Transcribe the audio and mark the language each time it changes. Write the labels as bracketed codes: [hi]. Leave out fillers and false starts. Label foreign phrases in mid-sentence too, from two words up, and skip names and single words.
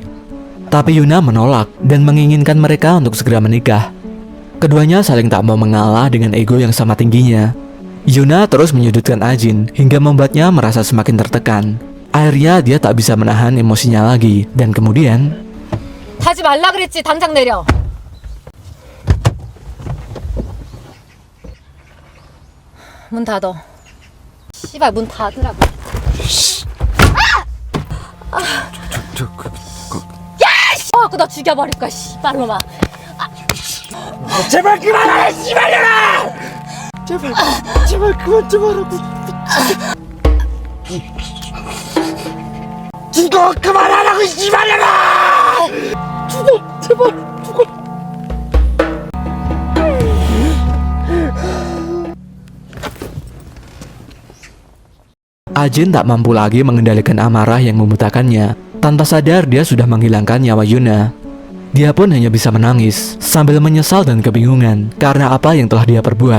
[id] Tapi Yuna menolak dan menginginkan mereka untuk segera menikah. Keduanya saling tak mau mengalah dengan ego yang sama tingginya. Yuna terus menyudutkan Ajin hingga membuatnya merasa semakin tertekan. Akhirnya dia tak bisa menahan emosinya lagi dan kemudian [ko] 하지 말라 그랬지. 당장 내려. 문 닫어. 씨발 문 닫으라고. 야! 씨! 나 죽여버릴 거야. 씨발놈아. 제발 그만하라 씨발년아! 제발 그만 좀 하라고. 죽어 그만하라고 씨발년아! 죽어 제발 죽어. [id] Ajin tak mampu lagi mengendalikan amarah yang membutakannya. Tanpa sadar dia sudah menghilangkan nyawa Yuna. Dia pun hanya bisa menangis sambil menyesal dan kebingungan karena apa yang telah dia perbuat.